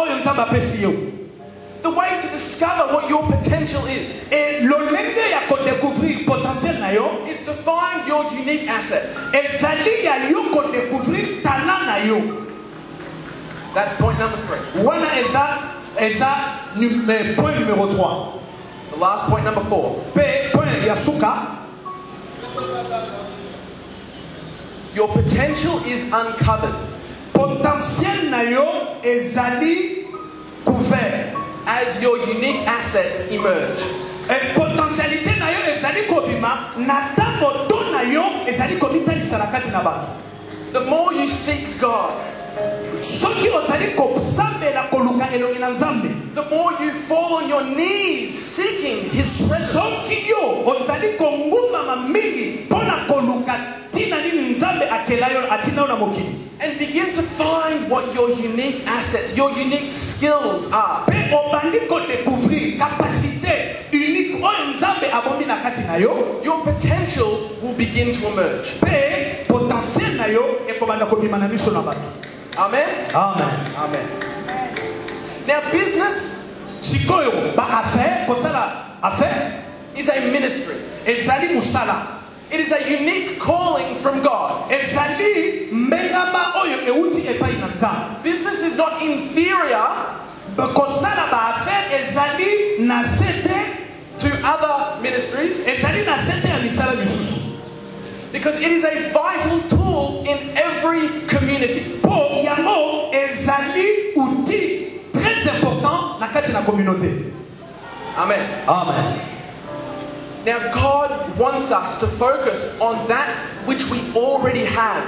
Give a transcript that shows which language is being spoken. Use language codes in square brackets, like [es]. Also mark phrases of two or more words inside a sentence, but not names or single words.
[ln] nzambe apesi yo. [en] The way to discover what your potential is. [ln] Et lolenge ya ko découvrir potentiel na yo [en] Is to find your unique assets. [ln] ezali ya yo ko découvrir talent na yo. [en] That's point number 3. [ln] Wana eza [fr] point numéro [ln] 3. [en] The last point number 4. [ln] Pe point ya suka. [en] Your potential is uncovered. [ln] Potentiel na yo ezali couvert. [en] As your unique assets emerge. [ln] Et potentialité na yo ezali kobima na tango to na yo ezali komitalisa na kati na bato. [en] The more you seek God, [ln] soki ozali kosambela koluka elongi na nzambe, [en] the more you fall on your knees seeking His presence. [ln] soki yo ozali kongumama mingi mpona koluka tina nini nzambe akela yo atina yo na mokili, [en] And begin to find what your unique assets, your unique skills are. [ln] pe obandi kodécouvrir [fr] capacité unique [ln] oyo nzambe abombi na kati na yo, [en] Your potential will begin to emerge. [ln] pe potentiel na yo ekobanda kobima na miso na bato. [en] Amen? [ln] Amen. [en] Amen. Now, business [ln] Sikoyo ba affaire kosala affaire [en] is a ministry. [ln] ezali musala. [en] It is a unique calling from God. [ln] Ezali mbengama oyo euti epai na nzambe. [en] Business is not inferior [ln] Kosala ba affaire ezali na sete [en] to other ministries [ln] ezali na sete ya misala misusu. [en] because it is a vital tool in every community. [ln] Po yango ezali [fr] outil très important [ln] na kati na communauté. [en] Amen. [ln] Amen. [en] Now, God wants us to focus on that which we already have.